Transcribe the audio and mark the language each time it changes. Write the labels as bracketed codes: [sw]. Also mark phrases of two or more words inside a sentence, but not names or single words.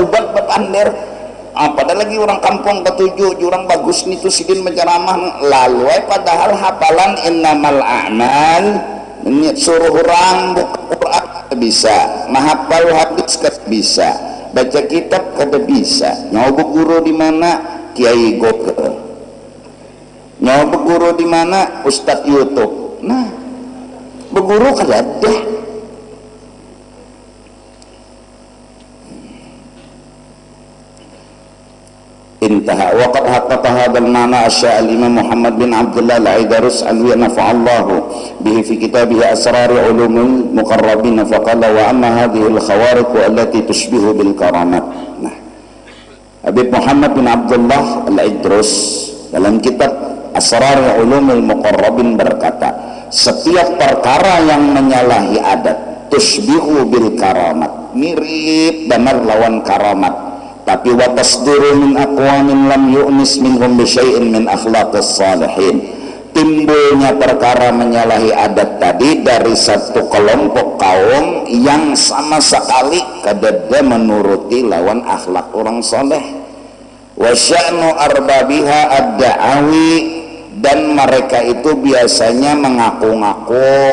[bjn] obat berpender padahal lagi orang kampung ketujuh jurang bagus nih tuh sidin menceramah lalu padahal hafalan [ar] إنما الأعمال [bjn] suruh orang buka Quran bisa mahafal hadis bisa baca kitab kada bisa nyoba guru di mana kiai goker nyawa berguru di mana Ustadz YouTube nah berguru kada ada [ar] انتهى وقد حقق هذا المعنى الشعال الإمام محمد بن عبد الله العيدروس علوي نفع الله به في كتابه أسرار علوم المقربين فقال وأما هذه الخوارق التي تشبه بالكرامات [bjn] nah Habib Muhammad bin Abdullah al-Aidarus dalam kitab Asrar Ulumul Muqarrabin berkata setiap perkara yang menyalahi adat [ar] تشبه بالكرامات [bjn] mirip benar lawan karamat tapi [ar] وتصدر من أقوام لم يؤنس منهم بشيء من أخلاق الصالحين [bjn] timbulnya perkara menyalahi adat tadi dari satu kelompok kaum yang sama sekali kada menuruti lawan akhlak orang soleh [ar] وشأن أربابها الدعاوى [bjn] dan mereka itu biasanya mengaku-ngaku